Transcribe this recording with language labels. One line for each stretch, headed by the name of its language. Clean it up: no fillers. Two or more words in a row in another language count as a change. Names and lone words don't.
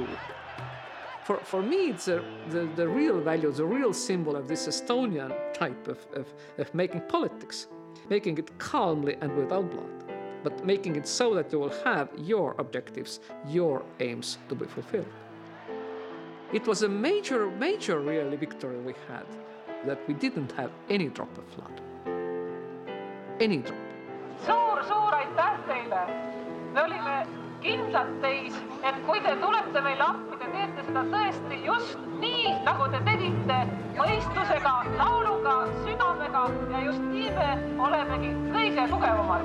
English: For me, it's the real value, the real symbol of this Estonian type of making politics, making it calmly and without blood, but making it so that you will have your objectives, your aims to be fulfilled. It was a major, major really victory we had, that we didn't have any drop of blood. Any drop.
Estonian: Suur aitäh teile! Me olime kindlad teis, et kui te tulete meile appi, te teete seda tõesti just nii, nagu te tegite, mõistusega, lauluga, südamega ja just nii me olemegi kõige tugevamad.